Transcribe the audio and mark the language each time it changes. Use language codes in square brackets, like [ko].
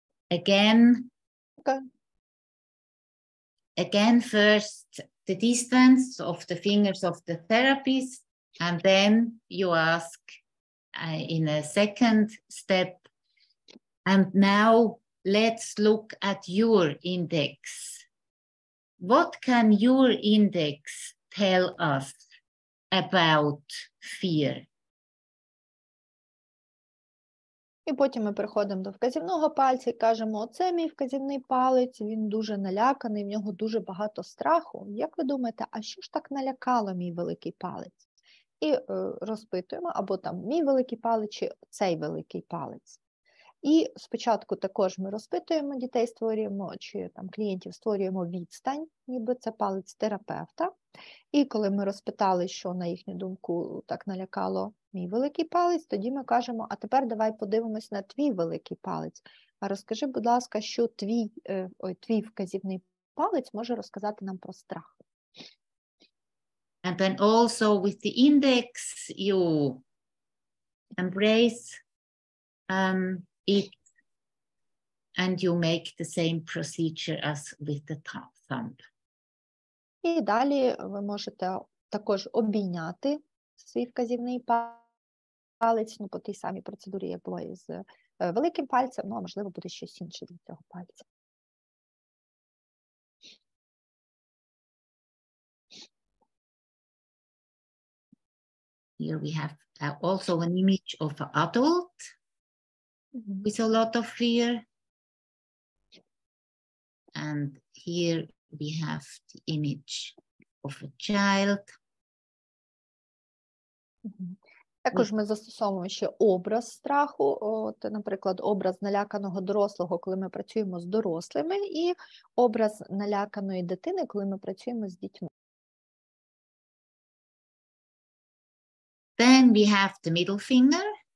[en] Again, first the distance of the fingers of the therapist, and then you ask in a second step, and now let's look at your index. What can your index tell us about fear? [uk] І потім ми переходимо до вказівного пальця і кажемо, оце мій вказівний палець, він дуже наляканий, в нього дуже багато страху. Як ви думаєте, а що ж так налякало мій великий палець? І розпитуємо, або там мій великий палець, чи цей великий палець. І спочатку також ми розпитуємо дітей, створюємо, чи там клієнтів створюємо відстань, ніби це палець терапевта. І коли ми розпитали, що на їхню думку так налякало мій великий палець, тоді ми кажемо, а тепер давай подивимось на твій великий палець. А розкажи, будь ласка, що твій вказівний палець може розказати нам про страх. [en] And then also with the index, you embrace it, and you make the same procedure as with the thumb. [uk] І далі ви можете також обійняти свій вказівний палець, по тій самій процедурі, як було із великим пальцем, а можливо буде щось інше для цього пальця. [en] Here we have also an image of an adult with a lot of fear. And here we have the image of a child. [uk] Також ми застосовуємо ще образ страху, наприклад, образ наляканого дорослого, коли ми працюємо з дорослими, і образ наляканої дитини, коли ми працюємо з дітьми. [en] Then we have the middle finger.